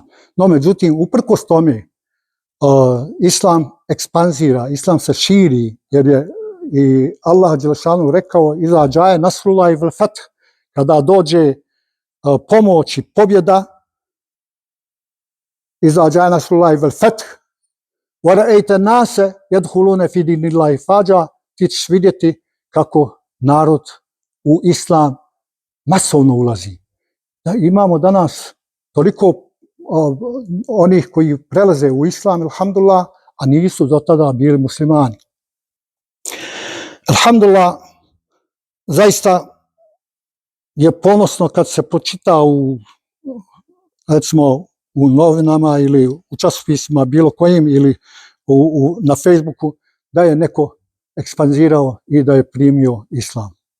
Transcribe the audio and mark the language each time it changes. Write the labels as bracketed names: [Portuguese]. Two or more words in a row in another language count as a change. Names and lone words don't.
[Bosnian] No međutim, uprkos tome, Islam ekspanzira, Islam se širi, jer je i Allah dželešanu rekao [Arabic] إذا جاء نصر الله والفتح, [Bosnian] kada dođe pomoć i pobjeda, [Arabic] إذا جاء نصر الله والفتح ورأيت الناس يدخلون في دين الله أفواجا, [Bosnian] ti ćeš vidjeti kako narod u Islam masovno ulazi. Da imamo danas toliko onih koji prelaze u Islam, alhamdulillah, a nisu do tada bili muslimani. Alhamdulillah, zaista je ponosno kad se pročita recimo u novinama ili u časopisima bilo kojim ili na Facebooku da je neko ekspanzirao i da je primio Islam.